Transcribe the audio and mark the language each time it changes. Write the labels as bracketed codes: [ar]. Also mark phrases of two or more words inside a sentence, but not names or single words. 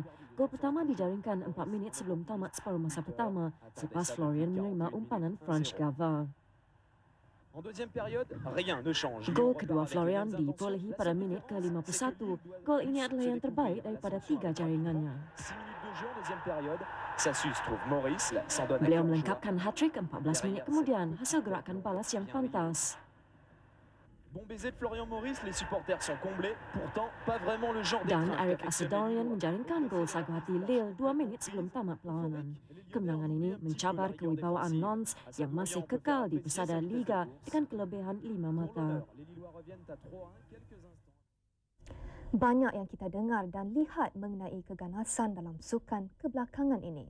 [ms] Gol pertama dijaringkan 4 minit sebelum tamat separuh masa pertama selepas Florian menerima umpanan Franz Gava. Gol kedua Florian diperolehi pada minit ke-51. Gol ini adalah yang terbaik daripada 3 jaringannya. [fr] Ça suit, trouve Maurice, là, s'en donne à [ms] Beliau [fr] cœur [ms] melengkapkan hat-trick 14 minit kemudian hasil gerakan balas yang pantas. [fr] Bon baiser de Florian Maurice, les supporters sont comblés. Pourtant, pas vraiment le genre [ms] Dan [fr] d'étreinte Eric qu'affectionne [ms] Asadorian menjaringkan gol sagu hati Lille 2 minit sebelum tamat perlawanan. Kemenangan ini mencabar kewibawaan Lens yang masih kekal di pesada Liga dengan kelebihan 5 mata. Banyak yang kita dengar dan lihat mengenai keganasan dalam sukan kebelakangan ini.